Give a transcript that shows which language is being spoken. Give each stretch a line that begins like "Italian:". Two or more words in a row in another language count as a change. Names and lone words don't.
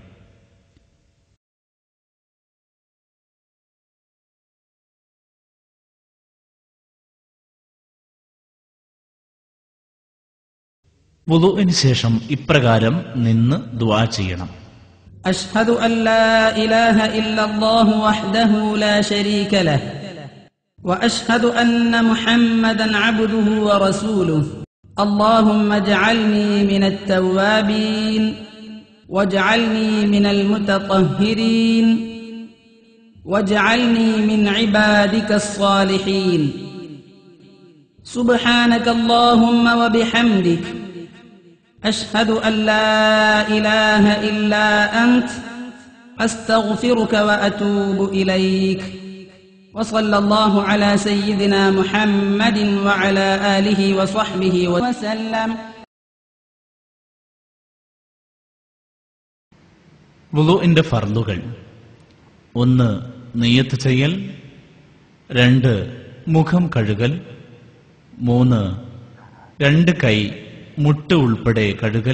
Malayalam: വുളൂഇന് ശേഷം ഇപ്രകാരം നിന്ന് ദുആ ചെയ്യണം.
Arabic: أشهد أن لا إله إلا الله وحده لا شريك له وأشهد أن محمدا عبده ورسوله. اللهم اجعلني من التوابين واجعلني من المتطهرين واجعلني من عبادك الصالحين. سبحانك اللهم وبحمدك أشهد أن لا إله إلا أنت أستغفرك وأتوب إليك. وصلى الله على سيدنا محمد وعلى آله وصحبه وسلم.
Malayalam: വുളൂഇന്റെ ഫർളുകൾ: 1. നിയ്യത്ത് ചെയ്യൽ. 2. മുഖം കഴുകൽ. 3. 2 കൈ മുട്ട് ഉൾപ്പെടെ കഴുകൽ.